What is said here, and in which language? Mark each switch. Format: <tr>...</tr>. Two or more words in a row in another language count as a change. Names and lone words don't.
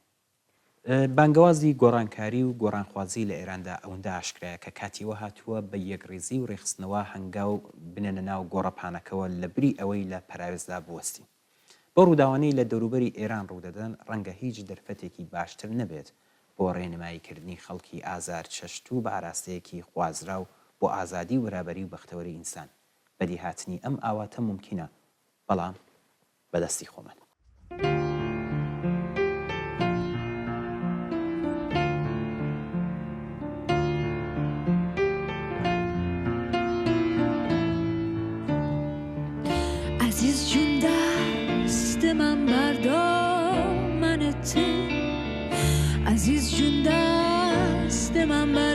<ckb>بانگەوازی گۆڕانکاری و گۆڕانخوازی لە ئێراندا ئەوەندە ئاشکرایە کە کاتیوە هاتووە بە یەکڕێزی و ڕێخستنەوە هەنگاو بنێنە ناو گۆڕەپانەکەەوە لە بری ئەوەی لە پەراوێزدا بوەستی بۆ ڕووداوانەی لە دەوروبەری ئێران ڕوودەدەن ڕەنگە هیچ دەرفەتێکی باشتر نەبێت بۆ ڕێنماییکردنی خەڵکی ئازار چەشت و بە ئاراستەیەکی خوازرا و بۆ ئازادی و بەرابەری و بەختەوەری ئینسان بەدی هاتنی ئەم ئاواتە ممکنە بەڵام بەدەستی خۆمان</ckb> <fa>عزیز جون دست من بردار منته عزیز جون دست من</fa>